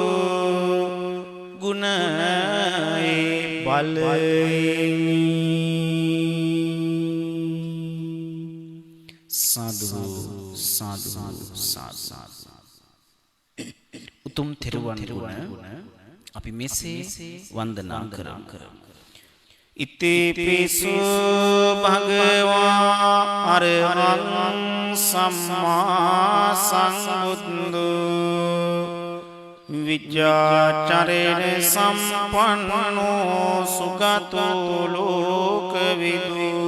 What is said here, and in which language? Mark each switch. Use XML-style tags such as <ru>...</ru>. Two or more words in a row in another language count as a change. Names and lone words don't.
<si>ගුණයේ බලයෙන් සාදු සාදු සාදු උතුම් තෙරුවන් ගුණ අපි මෙසේ වන්දනා කරමු</si> <pi>ඉතිපිසු භගවා අරහං සම්මා සම්බුද්ධ විජ්ජාචරේන සම්පන්නෝ සුගතෝ ලෝකවිදු</pi>